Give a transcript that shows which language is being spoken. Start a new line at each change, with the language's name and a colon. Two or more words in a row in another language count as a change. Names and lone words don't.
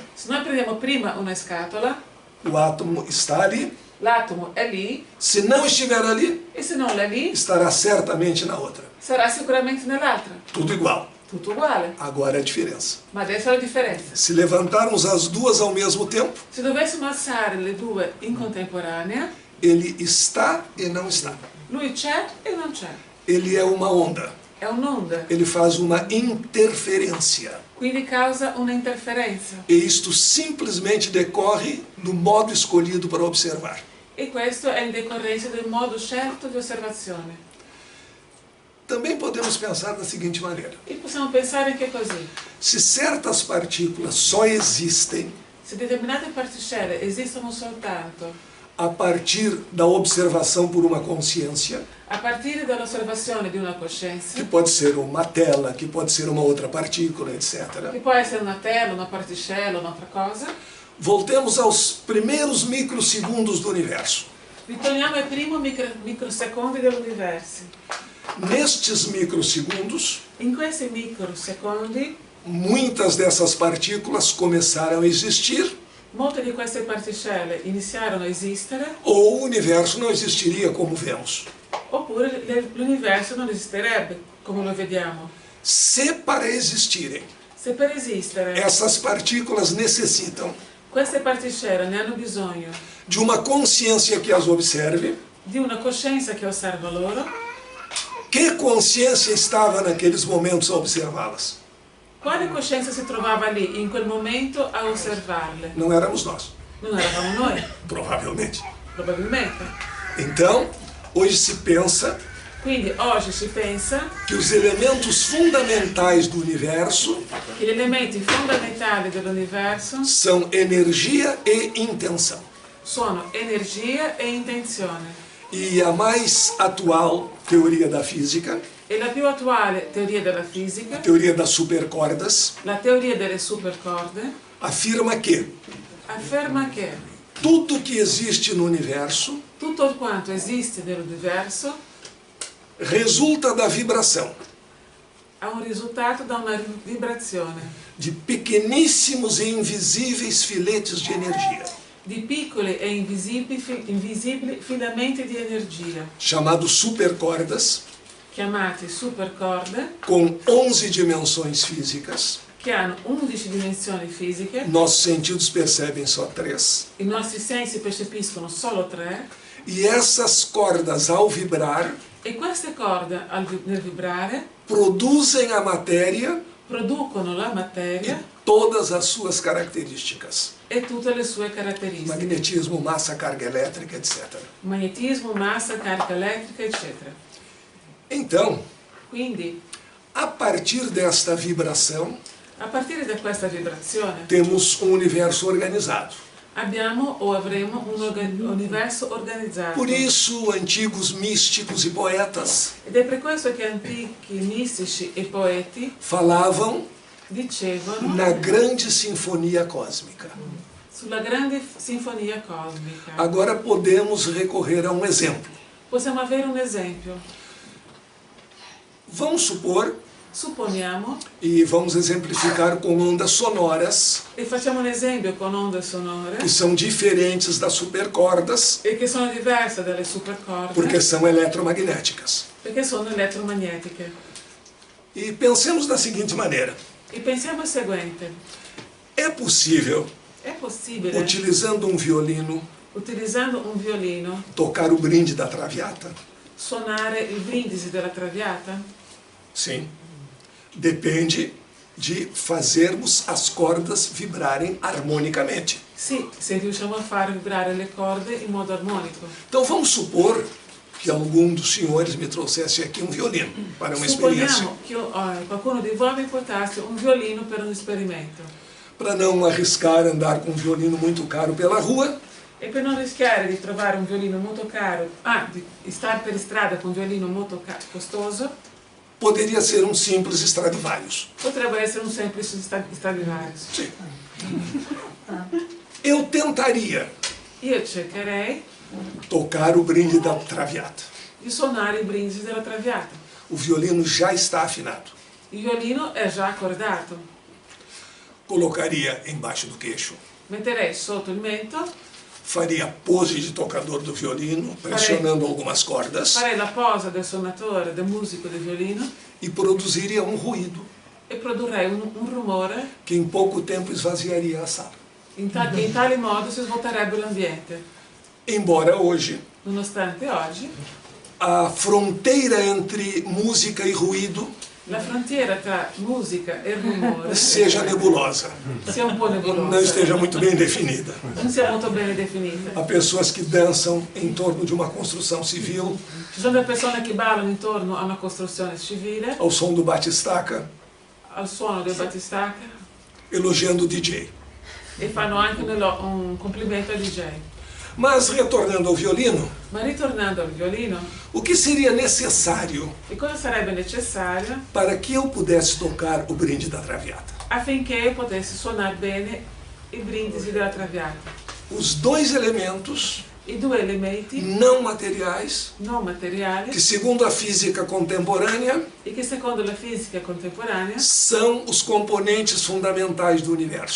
Italian: Se noi prendiamo prima una scatola,
Portuguese: o átomo está ali.
Italian: l'atomo è lì
Portuguese: Se não estiver ali,
Italian: e se non è lì,
Portuguese: estará certamente na outra.
Italian: sarà sicuramente nell'altra.
Portuguese: Tudo igual.
Italian: Tutto uguale.
Portuguese: Agora a diferença.
Italian: Ma adesso la differenza.
Portuguese: Se levantarmos as duas ao mesmo tempo,
Italian: Se dovessimo alzare le due in contemporanea,
Portuguese: ele está e não está.
Italian: lui c'è e non c'è.
Portuguese: Ele é uma onda.
Italian: È un'onda,
Portuguese: Ele faz uma interferência.
Italian: quindi causa una interferenza.
Portuguese: E isto simplesmente decorre do modo escolhido para observar.
Italian: E questo è in decorrenza del modo scelto di osservazione.
Portuguese: Também podemos pensar da seguinte maneira:
Italian: E possiamo pensare anche così.
Portuguese: se certas partículas só existem
Italian: Se determinate particelle esistono soltanto
Portuguese: a partir da observação por uma consciência,
Italian: a partire dall'osservazione di una coscienza,
Portuguese: que pode ser uma tela, que pode ser uma outra partícula, etc.
Italian: che può essere una tela, una particella, un'altra cosa,
Portuguese: Voltemos aos primeiros microsegundos do universo.
Italian: ritorniamo ai primi microsecondi dell'universo.
Portuguese: Nestes microsegundos,
Italian: In questi microsecondi,
Portuguese: muitas dessas partículas começaram a existir,
Italian: molte di queste particelle iniziarono a esistere,
Portuguese: ou o universo não existiria como vemos.
Italian: oppure l'universo non esisterebbe come lo vediamo.
Portuguese: Se para existirem,
Italian: Se per esistere
Portuguese: essas partículas necessitam
Italian: queste particelle ne hanno bisogno
Portuguese: de uma consciência que as observe,
Italian: di una coscienza che osserva loro,
Portuguese: que consciência estava naqueles momentos a observá-las?
Italian: quale coscienza si trovava lì in quel momento a osservarle?
Portuguese: Não éramos nós,
Italian: Non eravamo noi,
Portuguese: provavelmente.
Italian: probabilmente.
Portuguese: Então, hoje se pensa
Italian: Quindi oggi si pensa
Portuguese: que os elementos fundamentais do universo
Italian: che gli elementi fondamentali dell'universo
Portuguese: são energia e intenção.
Italian: sono energia e intenzione.
Portuguese: E a mais atual teoria da física,
Italian: E la più attuale teoria della a fisica,
Portuguese: teoria das supercordas,
Italian: la teoria delle supercorde,
Portuguese: afirma que
Italian: afferma che
Portuguese: tudo que existe no universo
Italian: tutto quanto esiste nell'universo
Portuguese: resulta da vibração
Italian: ha un risultato da una vibrazione
Portuguese: de pequeníssimos e invisíveis filetes de energia,
Italian: di piccoli e invisibili filamenti di energia,
Portuguese: chamados supercordas,
Italian: chiamati supercorde,
Portuguese: com 11 dimensões físicas.
Italian: che hanno 11 dimensioni fisiche,
Portuguese: Nossos sentidos percebem só 3.
Italian: i nostri sensi percepiscono solo 3,
Portuguese: E essas cordas, ao vibrar,
Italian: e queste corde nel vibrare
Portuguese: produzem a matéria
Italian: producono la e materia
Portuguese: todas as suas características.
Italian: e tutte le sue caratteristiche.
Portuguese: Magnetismo, massa, carga elétrica, etc.
Italian: Magnetismo, massa, carica elettrica, eccetera.
Portuguese: Então,
Italian: Quindi,
Portuguese: a partir desta vibração,
Italian: a partire da questa vibrazione,
Portuguese: temos um universo organizado.
Italian: abbiamo o avremo un universo organizzato.
Portuguese: Por isso, antigos místicos e poetas
Italian: Ed è per questo che antichi mistici e poeti
Portuguese: falavam
Italian: dicevano
Portuguese: na grande sinfonia cósmica.
Italian: sulla grande sinfonia cosmica.
Portuguese: Agora podemos recorrer a um exemplo.
Italian: Possiamo avere un esempio.
Portuguese: Vamos supor,
Italian: Supponiamo,
Portuguese: e vamos exemplificar com ondas sonoras,
Italian: e facciamo un esempio con onde sonore,
Portuguese: que são diferentes das supercordas,
Italian: e che sono diverse dalle supercorde,
Portuguese: porque são eletromagnéticas.
Italian: perché sono elettromagnetiche.
Portuguese: E pensemos da seguinte maneira:
Italian: E pensiamo al seguente:
Portuguese: é possível,
Italian: è possibile,
Portuguese: utilizando um violino,
Italian: utilizzando un violino,
Portuguese: tocar o brinde da Traviata?
Italian: suonare il brindisi della Traviata?
Portuguese: Sim. Depende de fazermos as cordas vibrarem harmonicamente.
Italian: Sì, se riusciamo a far vibrare le corde in modo armonico.
Portuguese: Então vamos supor que algum dos senhores me trouxesse aqui um violino para uma experiência.
Italian: Supponiamo che qualcuno di voi mi portasse un violino per un esperimento.
Portuguese: Para não arriscar andar com um violino muito caro pela rua,
Italian: E per non rischiare di trovare un violino molto caro, di stare per strada con un violino molto costoso,
Portuguese: poderia ser um simples Stradivarius.
Italian: potrebbe essere un semplice Stradivarius.
Portuguese: Sim. Eu tentaria
Italian: Io cercherei
Portuguese: tocar o brinde da Traviata.
Italian: di suonare i brindisi della Traviata.
Portuguese: O violino já está afinado.
Italian: Il violino è già accordato.
Portuguese: Colocaria embaixo do queixo,
Italian: Metterei sotto il mento,
Portuguese: faria a pose de tocador do violino, pressionando algumas cordas,
Italian: Farei la posa del suonatore, del musico di violino
Portuguese: e produziria um ruído
Italian: e produrrei un rumore
Portuguese: que em pouco tempo esvaziaria a sala.
Italian: che in tale modo si svuoterebbe l'ambiente.
Portuguese: Embora hoje
Italian: Nonostante oggi
Portuguese: a fronteira entre música e ruído
Italian: la frontiera tra musica e rumore
Portuguese: seja nebulosa,
Italian: sia un po'
Portuguese: não
Italian: nebulosa,
Portuguese: esteja muito bem definida.
Italian: non sia molto bene definita.
Portuguese: Há pessoas que dançam em torno de uma construção civil,
Italian: Ci sono delle persone che ballano intorno a una costruzione civile,
Portuguese: ao som do batistaca,
Italian: al suono del battistacca
Portuguese: elogiando o DJ.
Italian: e fanno anche un complimento al DJ.
Portuguese: Mas, retornando ao violino,
Italian: Ma ritornando al violino,
Portuguese: o que seria necessário
Italian: e cosa sarebbe necessario
Portuguese: para que eu pudesse tocar o brinde da Traviata?
Italian: affinché io potessi suonare bene i brindisi della Traviata?
Portuguese: Os dois elementos
Italian: I due elementi
Portuguese: não materiais
Italian: non materiali
Portuguese: que, segundo a física contemporânea,
Italian: e che secondo la fisica contemporanea
Portuguese: são os componentes fundamentais do universo: